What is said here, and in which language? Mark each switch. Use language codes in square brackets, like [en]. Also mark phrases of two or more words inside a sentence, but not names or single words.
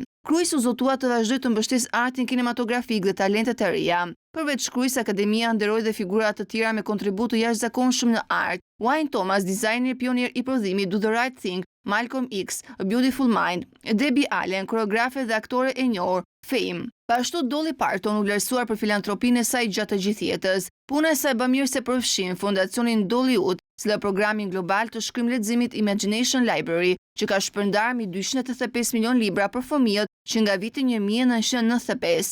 [sq] Cruise u zotua të vazhdoj të mbështesë artin kinematografik dhe talentet e reja. Përveç Cruise, Akademia nderoi dhe figura të tjera me kontribut të jashtëzakonshëm në art. Wayne Thomas, dizajner pionier i prodhimit, Do the Right Thing, Malcolm X, A Beautiful Mind, Debbie Allen, koreografe dhe aktore e njohur, Fame. Pashtu Dolly Parton u vlerësuar për filantropinë e saj gjatë të gjithë jetës. Puna e saj bë mirë se përfshin fondacionin Dollywood, si dhe programin global të shkrim leximit Imagination Library, që ka shpërndar mbi 285 milion libra për fëmijët që nga viti 1995.